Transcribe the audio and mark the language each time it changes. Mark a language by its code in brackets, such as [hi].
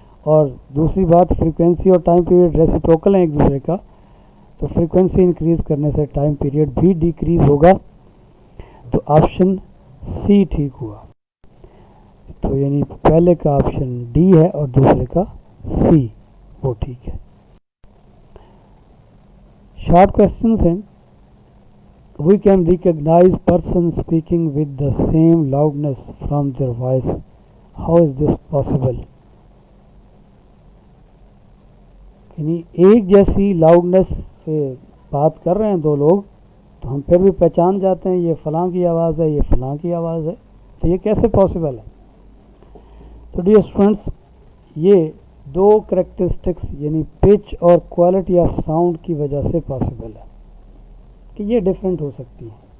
[ur] اور دوسری بات، فریکوینسی اور ٹائم پیریڈ ریسیپروکل ہیں ایک دوسرے کا، تو فریکوینسی انکریز کرنے سے ٹائم پیریڈ بھی ڈیکریز ہوگا. تو آپشن سی ٹھیک ہوا. تو یعنی پہلے کا آپشن ڈی ہے اور دوسرے کا سی، وہ ٹھیک ہے. شارٹ کوشچنس ہیں. [en] We can recognize person speaking with the same loudness from their voice. How is this possible? [ur] یعنی ایک جیسی لاؤڈنس سے بات کر رہے ہیں دو لوگ تو ہم پھر بھی پہچان جاتے ہیں یہ فلاں کی آواز ہے، یہ فلاں کی آواز ہے. تو یہ کیسے پاسبل ہے؟ تو ڈیئر اسٹوڈنٹس، یہ 2 کریکٹرسٹکس یعنی پچ اور کوالٹی آف ساؤنڈ کی وجہ سے پاسبل ہے کہ یہ ڈفرینٹ ہو سکتی ہے.